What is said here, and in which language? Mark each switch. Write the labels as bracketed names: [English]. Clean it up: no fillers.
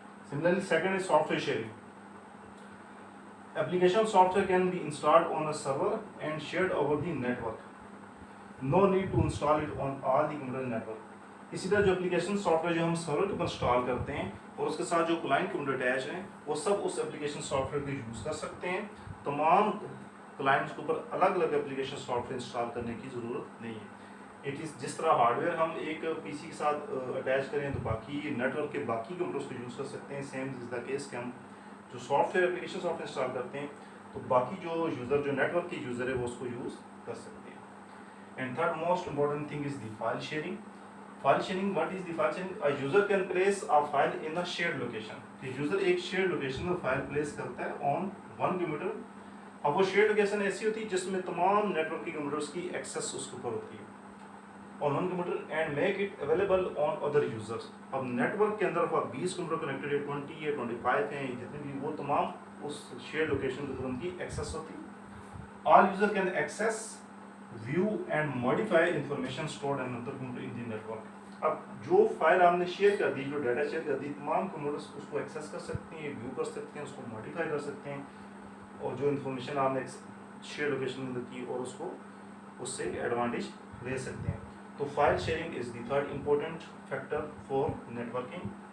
[English] Similarly second is software sharing. Application software can be installed on a server and shared over the network. No need to install it on all the computer network. [Urdu] اسی طرح جو application soft where جو ہم سرور کے اوپر install کرتے ہیں اور اس کے ساتھ جو کلائنٹ کمپیوٹر اٹیچ ہیں وہ سب اس اپلیکیشن سافٹ ویئر کو یوز کر سکتے ہیں. تمام کلائنٹس کے اوپر الگ الگ اپلیکیشن سافٹ ویئر انسٹال کرنے کی ضرورت نہیں ہے. اٹ از جس طرح ہارڈ ویئر ہم ایک پی سی کے ساتھ اٹیچ کریں تو باقی نیٹ ورک کے باقی کمپیوٹرس کو یوز کر سکتے ہیں، [English] same as the case [Urdu] کہ ہم جو soft where application soft where install کرتے ہیں تو باقی جو یوزر جو نیٹ ورک کے یوزر ہے وہ اس کو یوز کر سکتے ہیں. [English] And third most important thing is the file sharing. File sharing, what is the file sharing? A user can place a file in a shared location. [Urdu] کہ user ایک shared location میں file place کرتا ہے [English] On one computer. [Urdu] اب وہ shared location ایسی ہوتی ہے جس میں تمام نیٹ ورک کے کمپیوٹرس کی ایکسیس اس کے اوپر ہوتی ہے. [English] on one computer and make it available on other users. [Urdu] اب نیٹورک کے اندر آپ 20 کمپیوٹر کنیکٹڈ ہے, 20 ہے, 25 ہیں, جتنے بھی, وہ تمام اس شیئر لوکیشن کے اوپر ان کی ایکسیس ہوتی. [English] All user can access, view and modify information stored on another computer in the network. [Urdu] اب جو فائل آپ نے شیئر کر دی, جو ڈیٹا شیئر کر دی, تمام کمپیوٹرس اس کو ایکسیس کر سکتے ہیں, ویو کر سکتے ہیں, اس کو ماڈیفائی کر سکتے ہیں, اور جو انفارمیشن آپ نے شیئر لوکیشن میں کی اور اس کو اس سے ایڈوانٹیج لے سکتے ہیں. [English] تو file sharing is the third important factor for networking.